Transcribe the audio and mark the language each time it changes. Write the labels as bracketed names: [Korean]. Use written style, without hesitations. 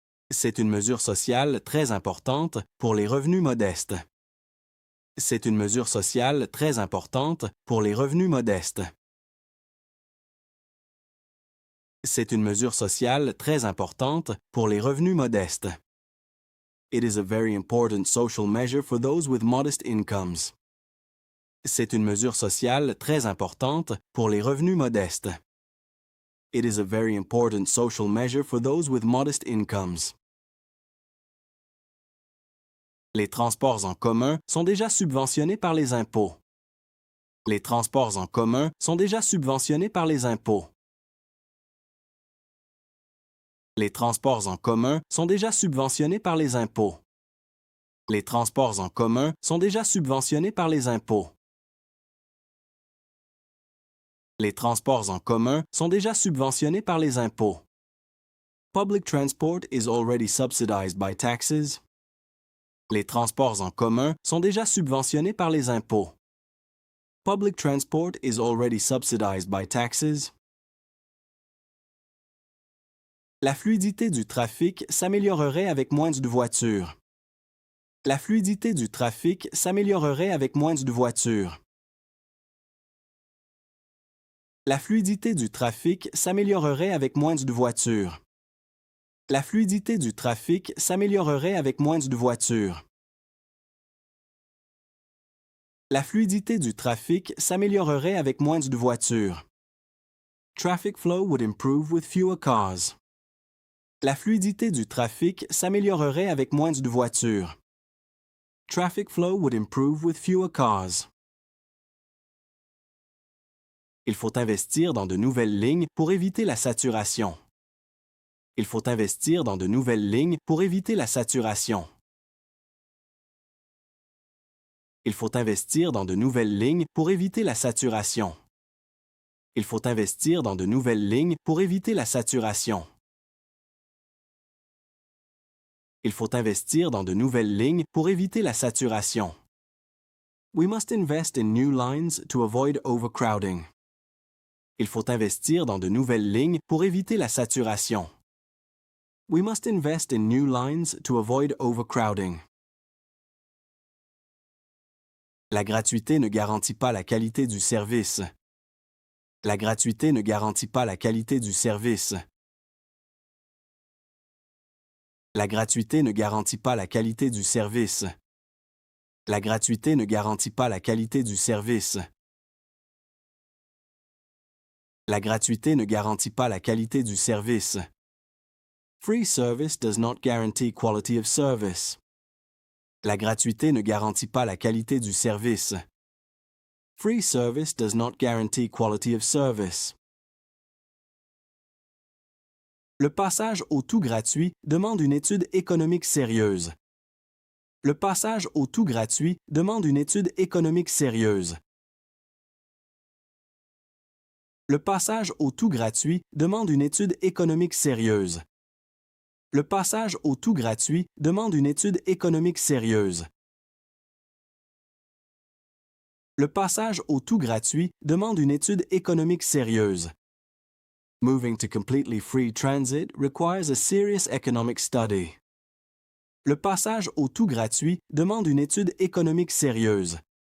[French] C'est une mesure sociale très importante pour les revenus modestes. C'est une mesure sociale très importante pour les revenus modestes. C'est une mesure sociale très importante pour les revenus modestes. [English] It is a very important social measure for those with modest incomes. [French] C'est une mesure sociale très importante pour les revenus modestes. [English] It is a very important social measure for those with modest incomes. [French] Les transports en commun sont déjà subventionnés par les impôts. Les transports en commun sont déjà subventionnés par les impôts. Les transports en commun sont déjà subventionnés par les impôts. Les transports en commun sont déjà subventionnés par les impôts. Les transports en commun sont déjà subventionnés par les impôts. [English] Public transport is already subsidized by taxes. [French] Les transports en commun sont déjà subventionnés par les impôts. [English] Public transport is already subsidized by taxes. [French] La fluidité du trafic s'améliorerait avec moins de voitures. La fluidité du trafic s'améliorerait avec moins de voitures. La fluidité du trafic s'améliorerait avec moins de voitures. La fluidité du trafic s'améliorerait avec moins de voitures. La fluidité du trafic s'améliorerait avec moins de voitures. [English] Traffic flow would improve with fewer cars. [French] La fluidité du trafic s'améliorerait avec moins de voitures. [English] Traffic flow would improve with fewer cars. [French] Il faut investir dans de nouvelles lignes pour éviter la saturation. Il faut investir dans de nouvelles lignes pour éviter la saturation. Il faut investir dans de nouvelles lignes pour éviter la saturation. Il faut investir dans de nouvelles lignes pour éviter la saturation. Il faut investir dans de nouvelles lignes pour éviter la saturation. [English] We must invest in new lines to avoid overcrowding. [French] Il faut investir dans de nouvelles lignes pour éviter la saturation. [English] We must invest in new lines to avoid overcrowding. [French] La gratuité ne garantit pas la qualité du service. La gratuité ne garantit pas la qualité du service. La gratuité ne garantit pas la qualité du service. La gratuité ne garantit pas la qualité du service. La gratuité ne garantit pas la qualité du service. [English] Free service does not guarantee quality of service. [French] La gratuité ne garantit pas la qualité du service. [English] Free service does not guarantee quality of service. [French] Le passage au tout gratuit demande une étude économique sérieuse. Le passage au tout gratuit demande une étude économique sérieuse. Le passage au tout gratuit demande une étude économique sérieuse. Le passage au tout gratuit demande une étude économique sérieuse. Le passage au tout gratuit demande une étude économique sérieuse. [English] Moving to completely free transit requires a serious economic study. [French] Le passage au tout gratuit demande une étude économique sérieuse.